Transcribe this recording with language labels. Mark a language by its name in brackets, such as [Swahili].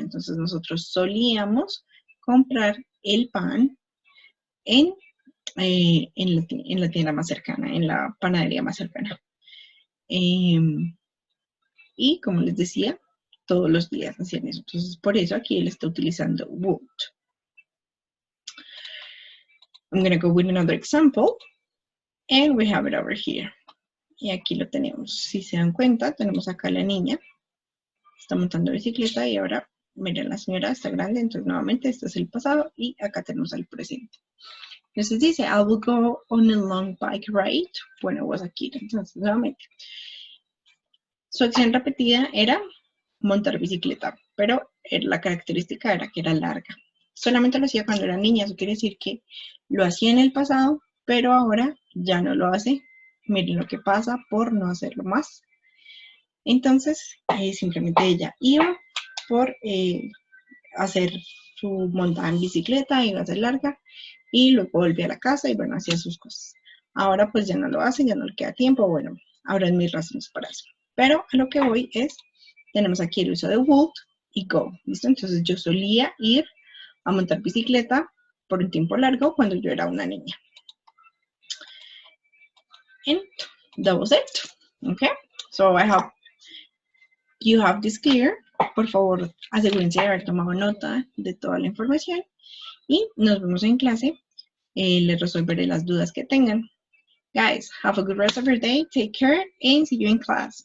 [Spanish] Entonces nosotros solíamos comprar el pan en la tienda más cercana, en la panadería más cercana. Y como les decía, todos los días hacían eso. Entonces, por eso aquí él está utilizando would. [English] I'm going to go with another example. And we have it over here. [Spanish] Y aquí lo tenemos. Si se dan cuenta, tenemos acá a la niña. Está montando bicicleta y ahora, miren, la señora está grande. Entonces, nuevamente, este es el pasado y acá tenemos el presente. Entonces dice, [English] I will go on a long bike ride when I was a kid. [Spanish] Entonces, nuevamente, su acción repetida era montar bicicleta, pero la característica era que era larga. Solamente lo hacía cuando era niña, eso quiere decir que lo hacía en el pasado, pero ahora ya no lo hace. Miren lo que pasa por no hacerlo más. Entonces, simplemente ella iba por hacer su montada en bicicleta, iba a ser larga, y luego volvía a la casa y bueno, hacía sus cosas. Ahora pues ya no lo hace, ya no le queda tiempo, bueno, ahora es mis razones para eso. Pero a lo que voy es, tenemos aquí el uso de would y go, ¿listo? Entonces yo solía ir a montar bicicleta por un tiempo largo cuando yo era una niña. [English] And that was it, okay? So I hope you have this clear. [Spanish] Por favor, asegúrense de haber tomado nota de toda la información y nos vemos en clase. Les resolveré las dudas que tengan. [English] Guys, have a good rest of your day. Take care and see you in class.